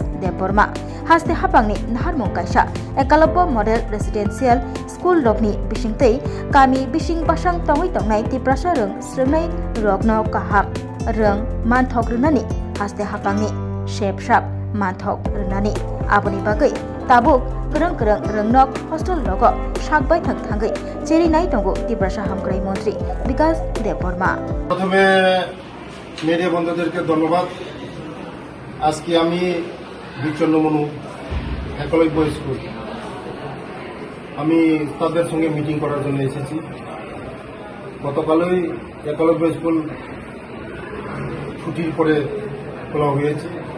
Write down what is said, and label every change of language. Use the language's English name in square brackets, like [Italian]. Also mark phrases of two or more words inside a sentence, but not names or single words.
[Kok Borok] Deb Burma Haste Hapangni Naharmung Kaisa Ekalabo Model Residential School Rokni Bishingtei Kami Bishing Pasang Tongoi Tongnai Tiprasha Rang Srinai Rokno Kaham Rang Manthok Runani Haste Hapangni Shepshap Manthok Rnani Aboni Bagai Tabuk Kereng Rengnok Hostel Logo Shakbai Thangai Cheri Nai Tongo Tiprasha Hamkrai Montri Bikas Deb Burma [Bangla] প্রথমে মিডিয়া বন্ধুদেরকে ধন্যবাদ। আজকে আমি বিচন্নমনু একলব্য স্কুল আমি তাদের সঙ্গে মিটিং করার জন্য এসেছি। গতকালই একলব্য স্কুল ছুটির পরে খোলা হয়েছে।